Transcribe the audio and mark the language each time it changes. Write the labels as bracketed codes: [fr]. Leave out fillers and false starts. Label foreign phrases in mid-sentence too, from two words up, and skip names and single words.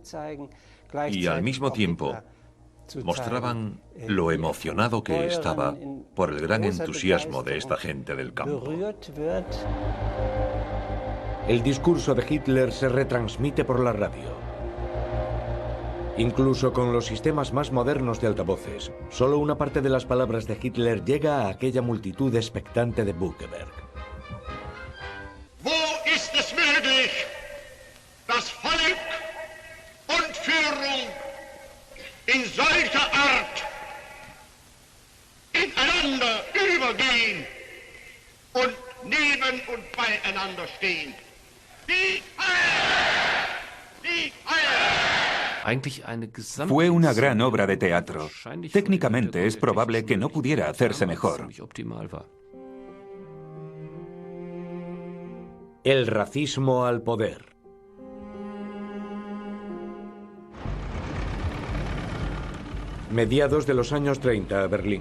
[es] Y al mismo tiempo mostraban lo emocionado que estaba por el gran entusiasmo de esta gente del campo. El discurso de Hitler se retransmite por la radio. Incluso con los sistemas más modernos de altavoces, solo una parte de las palabras de Hitler llega a aquella multitud expectante de Buchenberg. [de] Wo ist es möglich, dass Volk und Führung in solcher Art ineinander übergehen und neben und beieinander stehen? Die Feier! Die Feier! [es] Fue una gran obra de teatro. Técnicamente es probable que no pudiera hacerse mejor. El racismo al poder. Mediados de los años 30, Berlín.